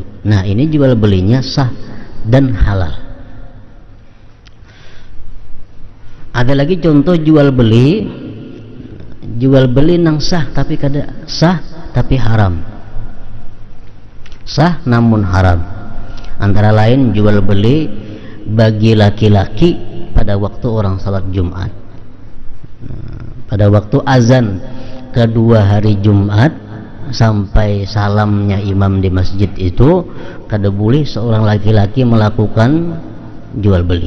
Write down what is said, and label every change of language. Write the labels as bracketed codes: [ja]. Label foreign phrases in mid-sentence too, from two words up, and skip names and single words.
[id] Nah, ini jual belinya sah dan halal. Ada lagi contoh jual beli nang sah tapi kada sah tapi haram. Sah namun haram. Antara lain jual beli bagi laki-laki pada waktu orang salat Jumat. Pada waktu azan kedua hari Jumat sampai salamnya imam di masjid itu kada boleh seorang laki-laki melakukan jual beli.